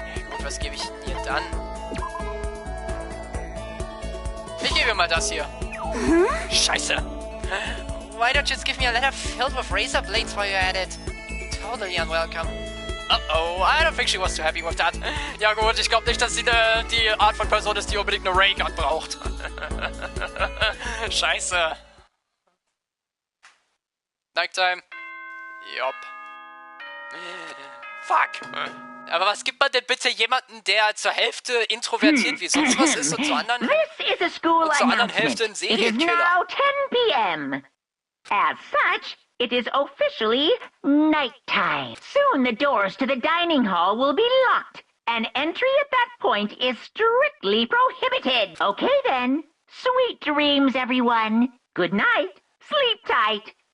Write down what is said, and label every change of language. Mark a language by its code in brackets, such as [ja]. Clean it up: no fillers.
[de] Gut, was gebe ich denn ihr dann? Ich gebe ihr mal das hier. Scheiße. [en] Why don't you just give me a letter filled with razor blades while you're at it? Totally unwelcome. Uh-oh, I don't think she was too happy with that. [de] Ja gut, ich glaube nicht, dass sie die Art von Person ist, die unbedingt eine Raygun braucht. Scheiße. [en] Nighttime. Jopp. Fuck. [de] Aber was gibt man denn bitte jemanden, der zur Hälfte introvertiert wie sonst was ist und zur anderen Hälfte ein Serienkiller? [en] It is now 10 p.m. As such, it is officially nighttime. Soon the doors to the dining hall will be locked, and entry at that point is strictly prohibited. Okay then. Sweet dreams, everyone. Good night. Sleep tight.